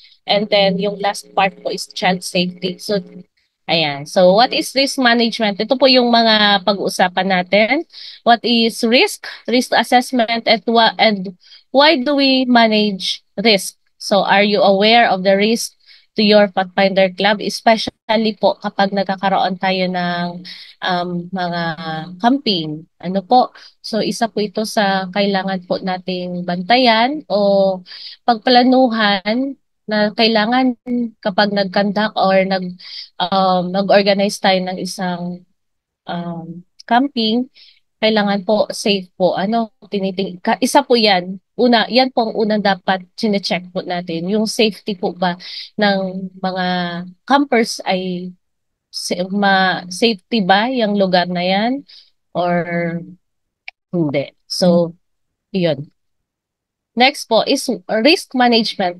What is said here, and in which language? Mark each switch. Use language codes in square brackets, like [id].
[en] And then yung last part po is child safety. [tl] So, ayan. [en] So, what is risk management? [tl] Ito po yung mga pag-uusapan natin. [en] What is risk? Risk assessment and why do we manage risk? So, are you aware of the risk to your Pathfinder Club? [tl] Especially po kapag nagkakaroon tayo ng mga camping. Ano po? So, isa po ito sa kailangan po nating bantayan o pagplanuhan na kailangan kapag nag-conduct or nag-organize tayo ng isang camping, kailangan po safe po. Isa po yan. Una, yan po ang unang dapat chine-check po natin. Yung safety po ba ng mga campers ay safety ba yung lugar na yan or hindi. So, yun. [en] Next po is risk management.